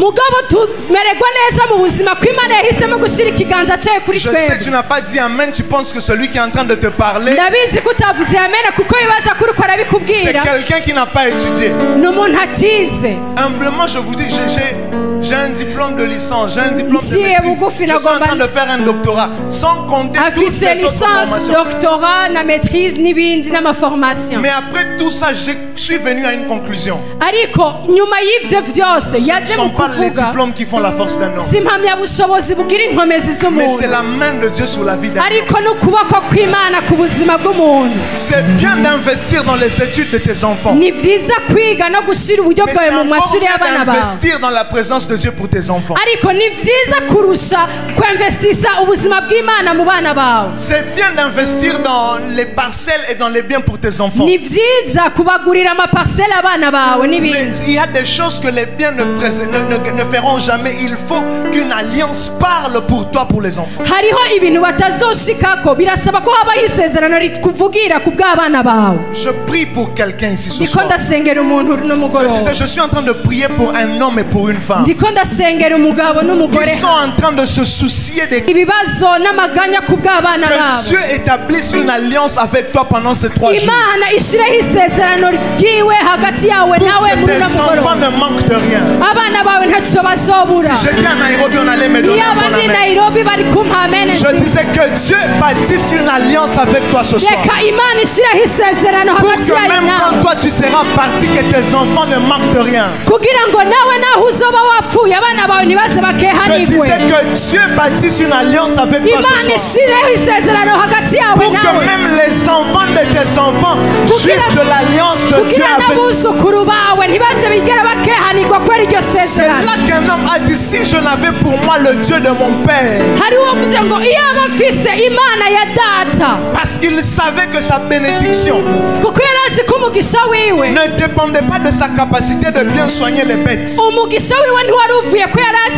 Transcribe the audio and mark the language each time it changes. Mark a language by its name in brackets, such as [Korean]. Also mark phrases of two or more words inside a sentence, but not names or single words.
[Rundi] mugabo tumererwa neza mu buzima ko Imana yahisemo gushira ikiganza cayo kuri [French] Je sais, tu [Rundi] twebwe. [French] n'as pas dit amen. Tu penses que celui qui est en train de te parler, [Rundi] ndabizi ko utavuze amena kuko bibaza ko uriko [French] c'est [Rundi] arabikubwira [French] quelqu'un qui n'a pas étudié. [Rundi] ni umuntu atize. [French] Humblement, je vous dis, j'ai un diplôme de licence, j'ai un diplôme de [Rundi] Ngiye [French] maîtrise. [Rundi] bugufi [French] Je suis en [Rundi] nagomba- [French] train de faire un doctorat, sans compter toutes [Rundi] afise [French] les autres [Rundi] licence, [French] formations. [Rundi] doctorat na maîtrise n'ibindi n'amaformation, [French] Mais après tout ça, je suis venu à une conclusion. [Rundi] ariko nyuma y'ivyo vyose [French] Ce ne [Rundi] yaje [French] sont [Rundi] mu [French] pas les [Rundi] kuvuga [French] diplômes qui font la force d'un homme, [Rundi] si impamyabushobozi bugira inkomezi [French] mais [Rundi] z'umuntu, [French] c'est la main de Dieu sur la vie d'un homme. [Rundi] ariko n'ukuboko kw'Imana ku buzima bw'umuntu. [French] C'est bien d'investir dans les études de tes enfants. [Rundi] ni vyiza kwiga no gushira uburyo [French] Mais [Rundi] bwawe [French] c'est [Rundi] mu [French] encore [Rundi] mashuri [French] mieux [Rundi] y'abana bawe, [French] d'investir dans la présence de Dieu pour tes enfants. [Rundi] ariko ni vyiza kurusha kwinvestisa ubuzima bw'Imana mu bana bawe. [French] C'est bien d'investir dans les parcelles et dans les biens pour tes enfants. [Rundi] ni vyiza kubagurira amaparsele abana bawe [French] Mais [Rundi] n'ibindi, [French] il y a des choses que les biens ne feront jamais. Il faut qu'une alliance parle pour toi, pour les enfants. [Rundi] hariho ibintu batazoshikako, birasaba ko habaho isezerano rikuvugira ku bw'abana bawe. [French] Je prie pour quelqu'un ici ce [Rundi] ndiko [French] soir. [Rundi] ndasengera umuntu no mugoroba, [French] Je suis en train de prier pour un homme et pour une femme [Rundi] ndiko ndasengera umugabo n'umugore, [French] qui sont en train de se soucier des... [Rundi] ibibazo n'amaganya ku bw'abana [French] Que [Rundi] babo. [French] Dieu établisse une alliance avec toi pendant ces 3 jours. [Rundi] Imana ishireho isezerano ryiwe hagati yawe nawe [French] Pour [Rundi] muri [French] que [Rundi] uno [French] tes enfants [Rundi] mugoroba, [French] ne manquent de rien. [Rundi] abana bawe ntacyo bazobura. [French] Si j'étais à Nairobi, on allait me donner [Rundi] iyo [French] un bon [Rundi] abandi [French] amen. [Rundi] Nairobi bari kumpa amene, [French] Je disais que Dieu bâtisse une alliance avec toi ce soir. [Rundi] reka Imana ishireho isezerano [French] Pour [Rundi] hagati [French] que [Rundi] yawe [French] même [Rundi] nawe, [French] quand toi tu seras parti, que tes enfants ne manquent de rien. [Rundi] kugira ngo nawe naho uzoba wapfuye abana bawe ntibaze [French] Je [Rundi] bakehanigwe. [French] disais que Dieu bâtisse une alliance avec toi [Rundi] Imana [French] ce soir. [Rundi] ishireho isezerano hagati yawe [French] Pour que [Rundi] nawe, [French] même les enfants de tes enfants jouissent de l'alliance de Dieu [Rundi] kugira [French] avec toi. [Rundi] n'abuzukuru bawe ntibaze bigera bakehanigwa kubera iryo [French] C'est [Rundi] sezerano. [French] là qu'un homme a dit, si je n'avais pour moi le Dieu de mon père, [Rundi] hariho uvuze ngo iyaba mfise Imana ya data, [French] parce qu'il savait que sa bénédiction [Rundi] kuko yari azi ko umugisha wiwe [French] ne dépendait pas de sa capacité de bien soigner les bêtes, [Rundi] umugisha wiwe ntiwari uvuye ko yari azi